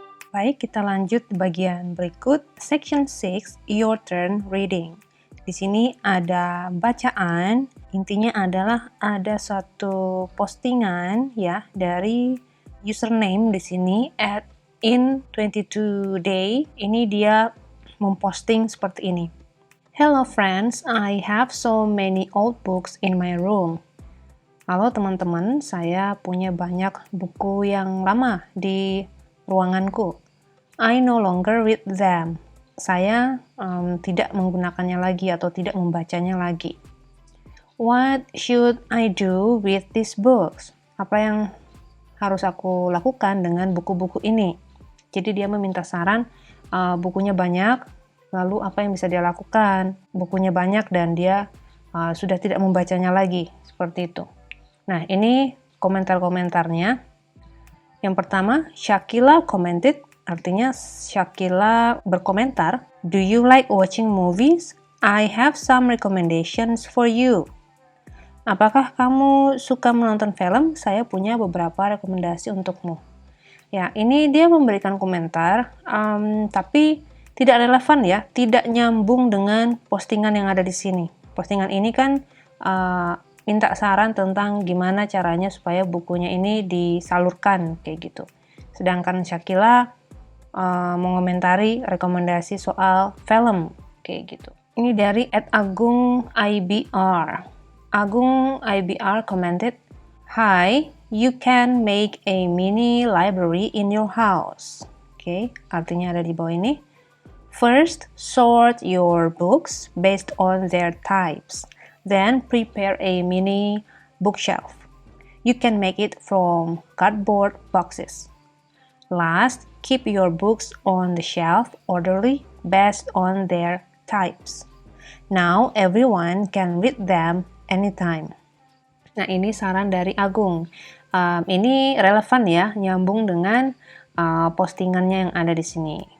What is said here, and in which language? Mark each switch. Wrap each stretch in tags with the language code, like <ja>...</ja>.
<id>Baik, kita lanjut bagian berikut.</id> <en>Section 6, Your Turn Reading.</en> <id>Di sini ada bacaan, intinya adalah ada satu postingan ya dari username di sini @in22day. Ini dia memposting seperti ini.</id> <en>Hello friends, I have so many old books in my room.</en> <id>Halo teman-teman, saya punya banyak buku yang lama di ruanganku.</id> <en>I no longer read them.</en> <id>Saya tidak menggunakannya lagi atau tidak membacanya lagi.</id> <en>What should I do with these books?</en> <id>Apa yang harus aku lakukan dengan buku-buku ini? Jadi dia meminta saran, bukunya banyak, lalu apa yang bisa dia lakukan? Bukunya banyak dan dia sudah tidak membacanya lagi, seperti itu. Nah, ini komentar-komentarnya. Yang pertama, Shakila commented, artinya Shakila berkomentar,</id> <en>Do you like watching movies? I have some recommendations for you.</en> <id>Apakah kamu suka menonton film? Saya punya beberapa rekomendasi untukmu. Ya, ini dia memberikan komentar, tapi tidak relevan ya, tidak nyambung dengan postingan yang ada di sini. Postingan ini kan minta saran tentang gimana caranya supaya bukunya ini disalurkan kayak gitu. Sedangkan Shakila mengomentari rekomendasi soal film kayak gitu. Ini dari</id> <en>@agung_ibr. Agung IBR commented, Hi, you can make a mini library in your house.</en> <id>Oke, artinya ada di bawah ini.</id> <en>First, sort your books based on their types. Then prepare a mini bookshelf. You can make it from cardboard boxes. Last, keep your books on the shelf orderly based on their types. Now everyone can read them anytime.</en> <id>Nah, ini saran dari Agung. Ini relevan ya, nyambung dengan postingannya yang ada di sini.</id>